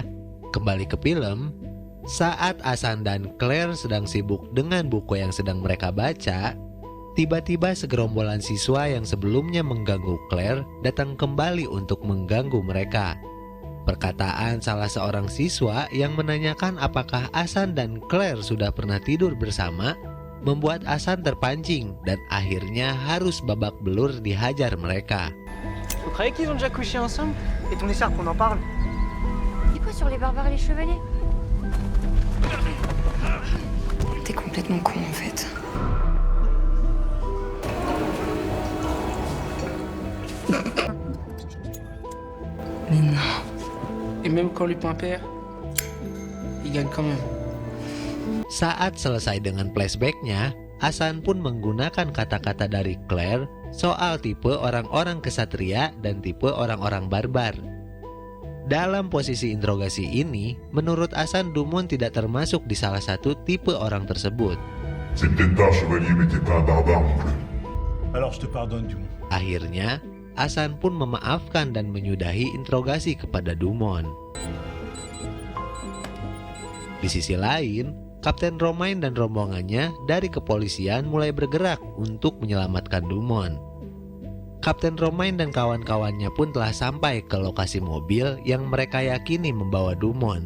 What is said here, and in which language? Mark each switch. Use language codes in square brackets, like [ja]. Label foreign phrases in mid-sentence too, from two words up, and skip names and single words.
[id] Kembali ke film, saat Hasan dan Claire sedang sibuk dengan buku yang sedang mereka baca, tiba-tiba segerombolan siswa yang sebelumnya mengganggu Claire datang kembali untuk mengganggu mereka. Perkataan salah seorang siswa yang menanyakan apakah Hasan dan Claire sudah pernah tidur bersama membuat Hasan terpancing dan akhirnya harus babak belur dihajar mereka. [fr] Vous croyez qu'ils ont déjà couché ensemble? Et ton écharpe, on en parle? C'est quoi sur les barbares et les chevaliers? T'es complètement con en fait. Mais non. Et même quand Lupin perd, il gagne quand même. [id] Saat selesai dengan flashbacknya, Hasan pun menggunakan kata-kata dari Claire soal tipe orang-orang kesatria dan tipe orang-orang barbar. Dalam posisi interogasi ini, menurut Hasan Dumon tidak termasuk di salah satu tipe orang tersebut. C'est peut-être pas un chevalier, mais t'es pas un barbare non plus. Alors je te pardonne, Dumont. Akhirnya, Hasan pun memaafkan dan menyudahi interogasi kepada Dumon. Di sisi lain, Kapten Romain dan rombongannya dari kepolisian mulai bergerak untuk menyelamatkan Dumon. Kapten Romain dan kawan-kawannya pun telah sampai ke lokasi mobil yang mereka yakini membawa Dumon.